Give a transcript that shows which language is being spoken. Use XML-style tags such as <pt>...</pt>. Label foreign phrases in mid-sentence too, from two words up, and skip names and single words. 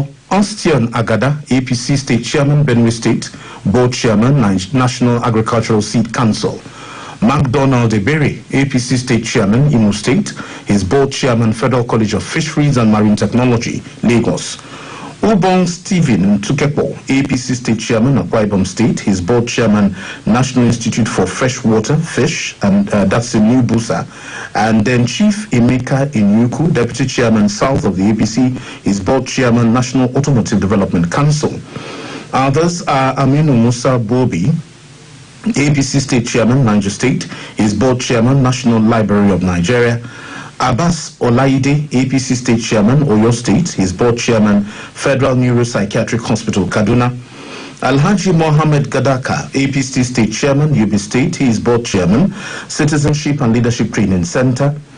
<en>Ostian Agada, APC State Chairman, Benue State, Board Chairman, National Agricultural Seed Council; MacDonald Ebere, APC State Chairman, Imo State, his Board Chairman, Federal College of Fisheries and Marine Technology, Lagos; Ubong Stephen Tukepo, APC State Chairman of Akwa Ibom State, he's Board Chairman, National Institute for Freshwater Fish, and that's in New Busa. And then Chief Emeka Inyuku, Deputy Chairman South of the APC, he's Board Chairman, National Automotive Development Council. Others are Aminu Musa Bobi, APC State Chairman, Niger State, he's Board Chairman, National Library of Nigeria. Abbas Olaide, APC State Chairman, Oyo State, he's Board Chairman, Federal Neuropsychiatric Hospital, Kaduna. Alhaji Mohammed Gadaka, APC State Chairman, Yobe State, he is Board Chairman, Citizenship and Leadership Training Center.</en>